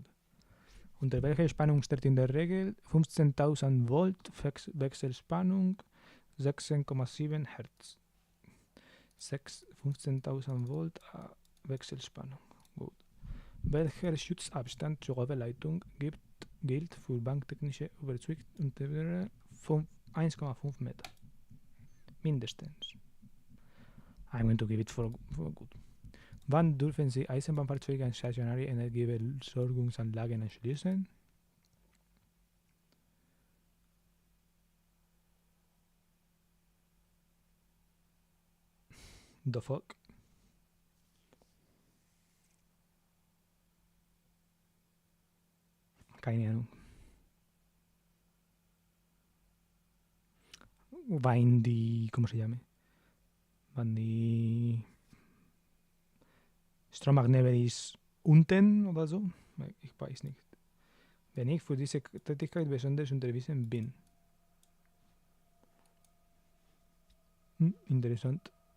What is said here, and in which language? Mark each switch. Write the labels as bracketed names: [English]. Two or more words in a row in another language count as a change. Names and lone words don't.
[German] Unter welcher Spannung steht in der Regel 15.000 Volt Wechselspannung 16,7 Hertz. 15.000 Volt Wechselspannung. Gut. Welcher Schutzabstand zur Oberleitung gilt für banktechnische Überzeugung unter 1,5 Meter? Mindestens. [English] I'm going to give it for good. [German] Wann dürfen Sie Eisenbahnfahrzeuge an stationäre Energieversorgungsanlagen anschließen? [English] The fuck? [German] Keine Ahnung. Wann die, [Spanish] ¿cómo se llame? [German] Wann die Stromabnehmer ist unten oder so? Ich weiß nicht. Wenn ich für diese Tätigkeit besonders unterwiesen bin. Interessant.